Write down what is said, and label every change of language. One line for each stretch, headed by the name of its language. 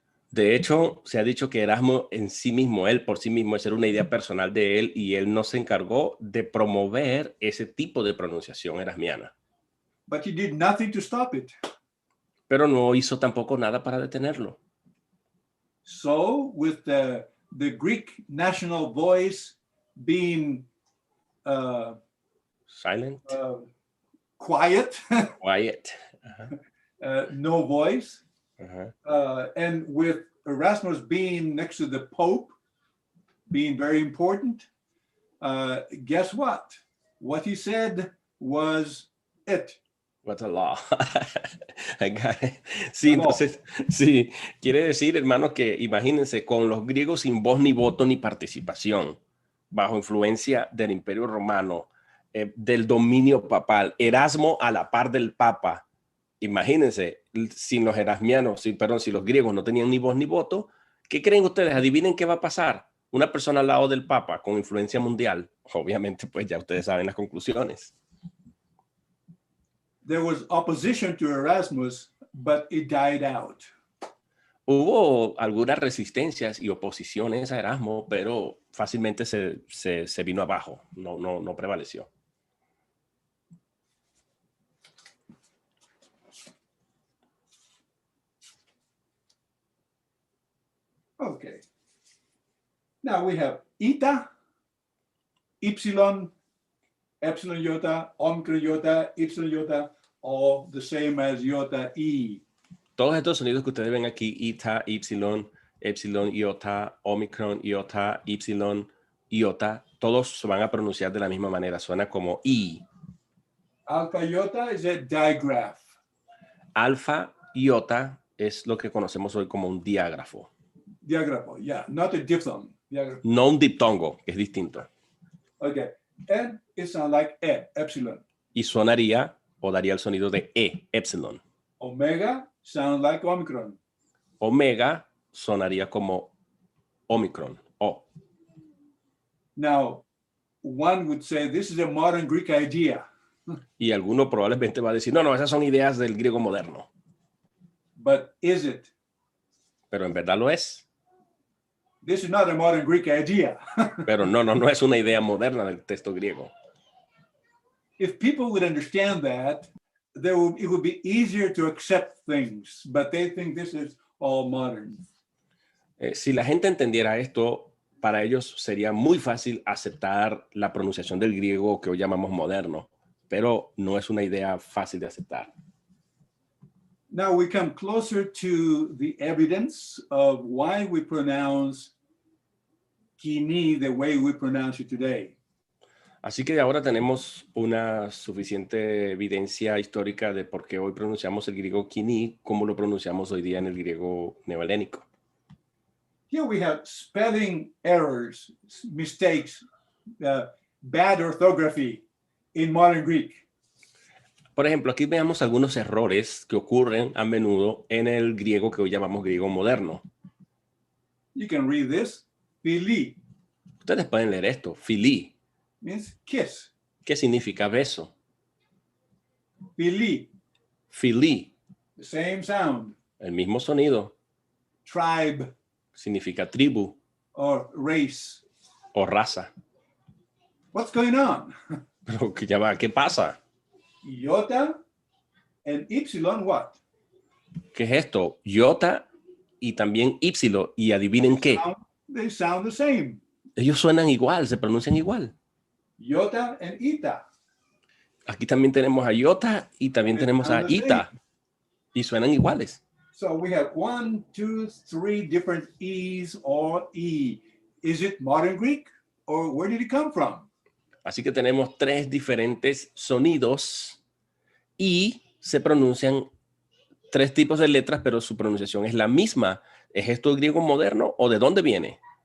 Spanish: De hecho, se ha dicho que Erasmo en sí mismo, él por sí mismo, esa era una idea personal de él y él no se encargó de promover ese tipo de pronunciación erasmiana.
English: But he did nothing to stop it.
Spanish: Pero no hizo tampoco nada para detenerlo.
English: So, with the Greek national voice being Silent. Quiet, Quiet. no voice, Uh-huh. and with Erasmus being next to the Pope, being very important, guess what? What he said was it. What's a law? I got it.
Spanish: Sí, entonces, sí, quiere decir, hermanos, que imagínense, con los griegos sin voz ni voto ni participación, bajo influencia del Imperio Romano, del dominio papal, Erasmo a la par del Papa. Imagínense, sin los erasmianos, si los griegos no tenían ni voz ni voto, ¿qué creen ustedes? Adivinen qué va a pasar. Una persona al lado del Papa con influencia mundial, obviamente, pues ya ustedes saben las conclusiones.
English: There was opposition to Erasmus, but it died out.
Spanish: Hubo algunas resistencias y oposiciones a Erasmo, pero fácilmente se vino abajo, no prevaleció.
English: Okay. Now we have eta, epsilon, epsilon iota, omicron iota, epsilon iota, all the same as iota e.
Spanish: Todos estos sonidos que ustedes ven aquí, eta, epsilon, epsilon iota, omicron iota, epsilon iota, todos se van a pronunciar de la misma manera, suena como i.
English: Alpha iota is a digraph.
Spanish: Alfa iota es lo que conocemos hoy como un diágrafo.
English: Diagrapho, yeah, not a diphthong. Diagraph.
Spanish: No un diptongo, que es distinto.
English: Okay, and it sounds like epsilon.
Spanish: Y sonaría o daría el sonido de epsilon.
English: Omega sounds like omicron.
Spanish: Omega sonaría como omicron, o.
English: Now, one would say this is a modern Greek idea.
Spanish: Y alguno probablemente va a decir, no, esas son ideas del griego moderno.
English: But is it?
Spanish: Pero en verdad lo es.
English: This is not a modern Greek idea.
Spanish: Pero no es una idea moderna del texto griego.
English: If people would understand that, it would be easier to accept things, but they think this is all modern.
Spanish: Si la gente entendiera esto, para ellos sería muy fácil aceptar la pronunciación del griego que hoy llamamos moderno, pero no es una idea fácil de aceptar.
English: Now we come closer to the evidence of why we pronounce KOINE the way we pronounce it today.
Spanish: Así que ahora tenemos una suficiente evidencia histórica de por qué hoy pronunciamos el griego KOINE como lo pronunciamos hoy día en el griego neohelénico.
English: Here we have spelling errors, mistakes, bad orthography in modern Greek.
Spanish: Por ejemplo, aquí veamos algunos errores que ocurren a menudo en el griego que hoy llamamos griego moderno.
English: You can read this, phili.
Spanish: Ustedes pueden leer esto, phili.
English: means kiss.
Spanish: ¿Qué significa beso?
English: Phili,
Spanish: Philí,
English: the same sound.
Spanish: el mismo sonido,
English: Tribe
Spanish: significa tribu
English: or race.
Spanish: o raza.
English: What's going on?
Spanish: Pero que ya va, ¿qué pasa?
English: Iota and epsilon what?
Spanish: ¿Qué es esto? Iota y también ípsilo. Y adivinen qué.
English: They sound the same.
Spanish: Ellos suenan igual, se pronuncian igual.
English: Iota and eta.
Spanish: Aquí también tenemos a iota y también
English: They
Spanish: tenemos a
English: sound the
Spanish: ita.
English: same.
Spanish: Y suenan iguales.
English: So we have 1, 2, 3 different E's or E. Is it modern Greek or where did it come from?
Spanish: Así que tenemos 3 diferentes sonidos y se pronuncian 3 tipos de letras, pero su pronunciación es la misma. ¿Es esto el griego moderno o de dónde viene?